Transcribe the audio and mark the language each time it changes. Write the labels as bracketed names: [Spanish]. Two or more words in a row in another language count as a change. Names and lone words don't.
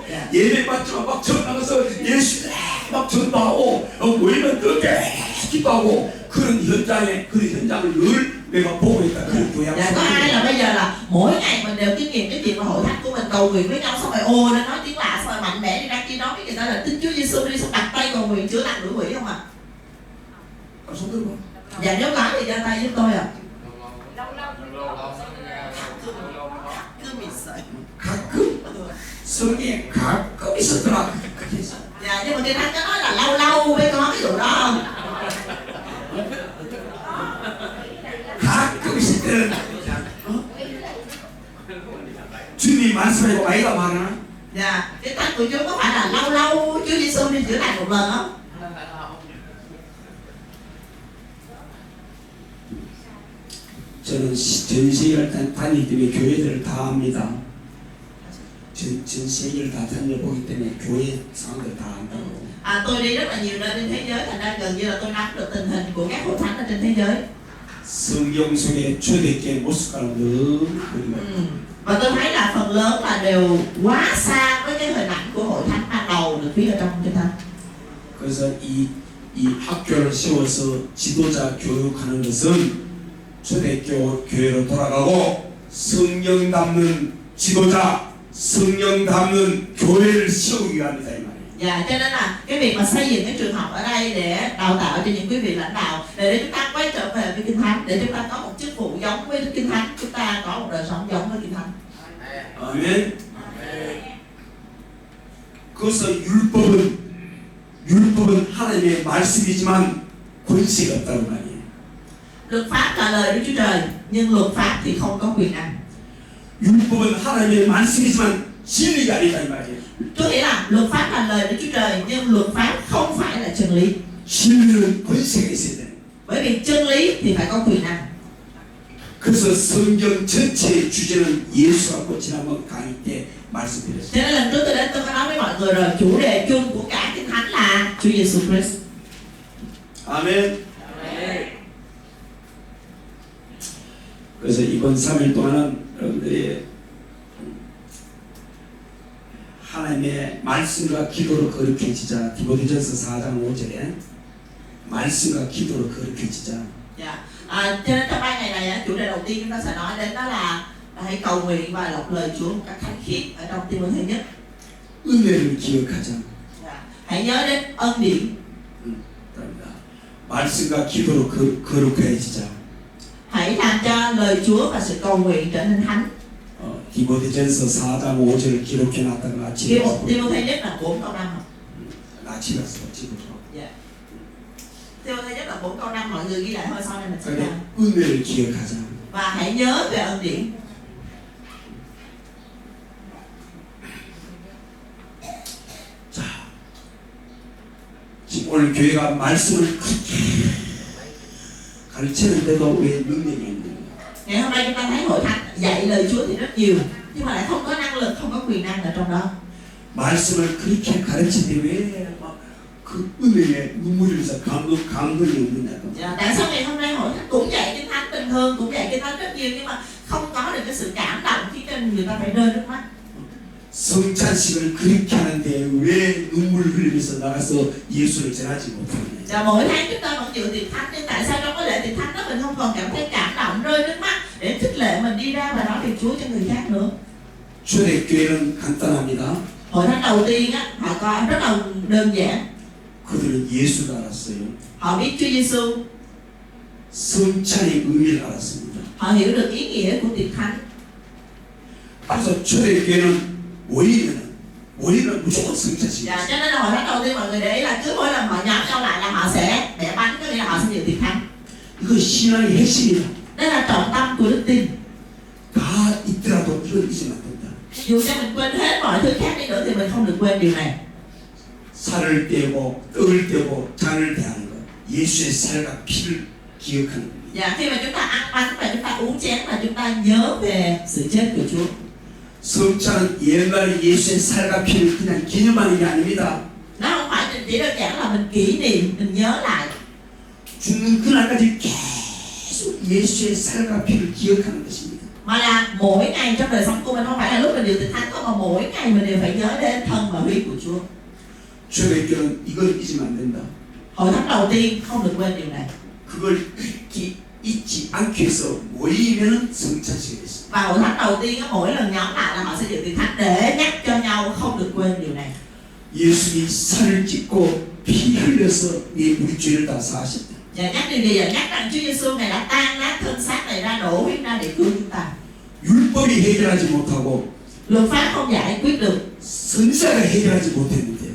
[Korean] 야. 예배 받지만 막 전나가서 예수 막 전도하고 모이면 그렇게 기도하고 그런 현장을 늘 내가 보고 있다. 그런 교양. [Vietnamese] Dạ, có ai là bây giờ là mỗi ngày mình đều kinh nghiệm cái chuyện mà hội thánh của mình cầu nguyện với nhau, xong rồi ồ nó nói tiếng lạ, xong rồi mạnh mẽ đi ra kia nói với người ta là tin Chúa Giêsu đi, xong đặt tay cầu nguyện chữa lành đuổi quỷ không ạ? [Korean] 손들어. [Vietnamese] Dạ, nếu có thì giơ tay giúp tôi ạ. Cứ bị sợi. [Korean] 가끔 성경에 가끔 있었더라. [Vietnamese] Dạ, nhưng mà Kinh Thánh có nói là lâu lâu mới có cái vụ đó không? [Korean] 가끔 있을 때는 주님이 말씀하고 나이가 많아. [Vietnamese] Dạ, cái thánh của Chúa có phải là lâu lâu Chúa Giêsu đi chữa lành một lần không? [Korean] 저는 전 세계를 다니기 때문에 교회들을 다 압니다. 전 세계를 다 다녀보기 때문에 교회 상황들 다 안다고. [Vietnamese] Tôi đi rất là nhiều nơi trên thế giới, thành ra gần như là tôi nắm được tình hình của các hội thánh ở trên thế giới. [Korean] 성경 속에 초대교회 모습과는 너무 거리가 [Vietnamese] Và tôi thấy là phần lớn là đều quá xa với cái hình ảnh của hội thánh ban đầu được viết ở trong Kinh Thánh. [Korean] 그래서 이 학교를 세워서 지도자 교육하는 것은 초대교회로 돌아가고 성령 담는 지도자, 성령 담는 교회를 세우기 위함이다 이 말이에요. [Vietnamese] Dạ, cho nên là cái việc mà xây dựng cái trường học ở đây để đào tạo cho những quý vị lãnh đạo, để chúng ta quay trở về với Kinh Thánh, để chúng ta có một chức vụ giống với Kinh Thánh, chúng ta có một đời sống giống với Kinh Thánh. [Korean] 아멘. 그래서 율법은 하나님의 말씀이지만 권세가 없다는 말이에요. [Vietnamese] Luật pháp là lời Đức Chúa Trời, nhưng luật pháp thì không có quyền năng. [Korean] 율법은 하나님의 말씀이지만 진리가 아니다 이 말이에요. [Vietnamese] Có nghĩa là luật pháp là lời Đức Chúa Trời, nhưng luật pháp không phải là chân lý. [Korean] 진리는 권세가 있어야 돼. [Vietnamese] Bởi vì chân lý thì phải có quyền năng. [Korean] 그래서 성경 전체의 주제는 예수하고 지난번 강의 때 말씀드렸어요. [Vietnamese] Cho nên lần trước tôi đến tôi có nói với mọi người rồi, chủ đề chung của cả Kinh Thánh là Chúa Giêsu Christ. [Korean] 아멘. 그래서 이번 3일 동안은 여러분들이 하나님의 말씀과 기도로 거룩해지자. 디모데전서 4장 5절에 말씀과 기도로 거룩해지자. [Vietnamese] Dạ. Cho nên trong 3 ngày này chủ đề đầu tiên chúng ta sẽ nói đến đó là hãy cầu nguyện và đọc lời Chúa một cách thánh khiết ở trong Timôthê nhất. [Korean] 은혜를 기억하자. [Vietnamese] Dạ. Hãy nhớ đến ân điển. [Korean] 말씀과 기도로 거룩해지자. [Vietnamese] Hãy làm cho lời Chúa và sự cầu nguyện trở nên thánh. [Korean] 디모데전서 4장 5절을 기록해 놨다가 아침에 [Vietnamese] Timôthê nhất là 4 câu 5. [Korean] 아침에 왔어 지금. [Vietnamese] Dạ. Timôthê nhất là 4 câu 5, mọi người ghi lại thôi sau này mình sẽ [Korean] 그래 [Vietnamese] làm. [Korean] 은혜를 기억하자. [Vietnamese] Và hãy nhớ về ân điển. [Korean] 자, 지금 오늘 교회가 말씀을 그렇게 가르치는데도 왜 능력이 없는 거야? [Vietnamese] Ngày hôm nay chúng ta thấy hội thánh dạy lời Chúa thì rất nhiều, nhưng mà lại không có năng lực, không có quyền năng ở trong đó. [Korean] 말씀을 그렇게 가르치는데 왜 막 그 은혜에 눈물이 흘려서 감동이 없느냐고. [Vietnamese] Dạ, tại sao ngày hôm nay hội thánh cũng dạy kinh thánh bình thường, cũng dạy kinh thánh rất nhiều, nhưng mà không có được cái sự cảm động khiến cho người ta phải rơi nước mắt. [Korean] 성찬식을 그렇게 하는데 왜 눈물 흘리면서 나가서 예수를 전하지 못하느냐. [Vietnamese] Dạ, mỗi tháng chúng ta vẫn dự tiệc thánh, nhưng tại sao trong cái lễ tiệc thánh đó mình không còn cảm thấy cảm động, rơi nước mắt để khích lệ mình đi ra và nói việc Chúa cho người khác nữa? [Korean] 초대교회는 간단합니다. [Vietnamese] Hội thánh đầu tiên á, họ có rất là đơn giản. [Korean] 그들은 예수를 알았어요. [Vietnamese] Họ biết Chúa Giêsu, [Korean] 성찬의 의미를 알았습니다. [Vietnamese] họ hiểu được ý nghĩa của tiệc thánh. [Korean] 그래서 초대교회는 월요일은 무조건 성찬식. [Vietnamese] Dạ, cho nên là hội thánh đầu tiên mọi người để ý là cứ mỗi lần họ nhóm nhau lại là họ sẽ bẻ bánh, có nghĩa là họ sẽ dự tiệc thánh. [Korean] 이거 신앙의 핵심이야. [Vietnamese] Đây là trọng tâm của đức tin. [Korean] 다 있더라도 이걸 잊으면 안 된다. [Vietnamese] Dù cho mình quên hết mọi thứ khác đi nữa thì mình không được quên điều này. [Korean] 살을 떼고 떡을 떼고 잔을 대하는 것. 예수의 살과 피를 기억하는 것. [Vietnamese] Dạ, khi mà chúng ta ăn bánh và chúng ta uống chén là chúng ta nhớ về sự chết của Chúa. [Korean] 성찬은 옛날에 예수의 살과 피를 그냥 기념하는 게 아닙니다. [Vietnamese] Nó không phải chỉ đơn giản là mình kỷ niệm, mình nhớ lại. [Korean] 죽는 그날까지 계속 예수의 살과 피를 기억하는 것입니다. [Vietnamese] Mà là mỗi ngày trong đời sống của mình, không phải là lúc mình dự tiệc thánh không, mà mỗi ngày mình đều phải nhớ đến thân và huyết của Chúa. [Korean] 초대교회는 이걸 잊으면 안 된다. [Vietnamese] Hội thánh đầu tiên không được quên điều này. [Korean] 그걸 잊지 않기 위해서 모이면 성찬식이 있습니다. [Vietnamese] Và hội thánh đầu tiên á, mỗi lần nhóm lại là họ sẽ dự tiệc thánh để nhắc cho nhau không được quên điều này. [Korean] 예수님이 살을 찢고 피 흘려서 우리 죄를 다 사하셨다. [Vietnamese] Và nhắc điều gì vậy? Nhắc rằng Chúa Giêsu này đã tan nát thân xác này ra, đổ huyết ra để cứu chúng ta. [Korean] 율법이 해결하지 못하고 [Vietnamese] Luật pháp không giải quyết được, [Korean] 선지자가 해결하지 못했는데요.